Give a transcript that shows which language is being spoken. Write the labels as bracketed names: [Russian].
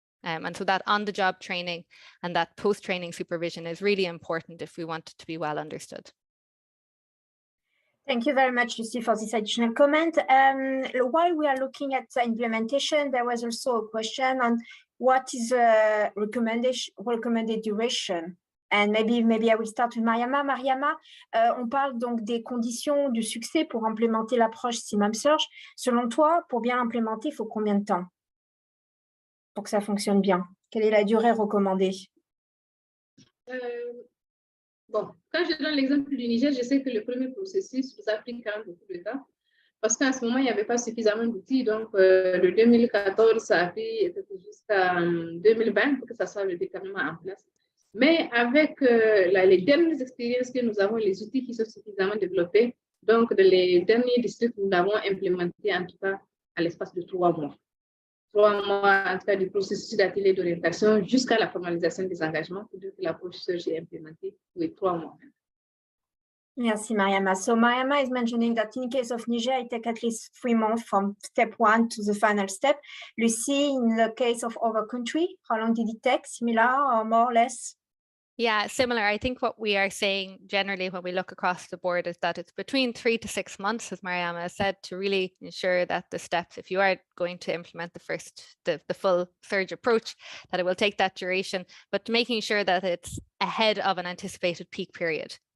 [English] And so that on-the-job training and that post-training supervision is really important if we want it to be well understood. Thank you very much, Lucy, for this additional comment. While we are looking at the implementation, there was also a question on what is a recommended duration. And maybe I will start with Mariama. [French] Mariama, on parle donc des conditions du succès pour implémenter l'approche CMAM Surge. Selon toi, pour bien l'implémenter, il faut combien de temps? pour que ça fonctionne bien? Quelle est la durée recommandée? Bon, quand je donne l'exemple du Niger, je sais que le premier processus vous a pris quand même beaucoup de temps parce qu'à ce moment, il n'y avait pas suffisamment d'outils. Donc, le 2014, ça a pris jusqu'à 2020 pour que ça soit le déterminement en place. Mais avec les dernières expériences que nous avons, les outils qui sont suffisamment développés, donc les derniers districts, nous l'avons implémenté en tout cas à l'espace de 3 mois. 3 mois, en tout cas, du processus d'atelier d'orientation jusqu'à la formalisation des engagements pour dire que l'approche SURGE est implémentée. Oui, 3 mois. Merci, Mariama. [English] So Mariama is mentioning that in case of Niger, it takes at least 3 months from step 1 to the final step. Lucy, in the case of other country, how long did it take? Similar or more or less? Yeah, similar. I think what we are saying generally when we look across the board is that it's between 3 to 6 months, as Mariama said, to really ensure that the steps, if you are going to implement the full surge approach, that it will take that duration, but making sure that it's ahead of an anticipated peak period.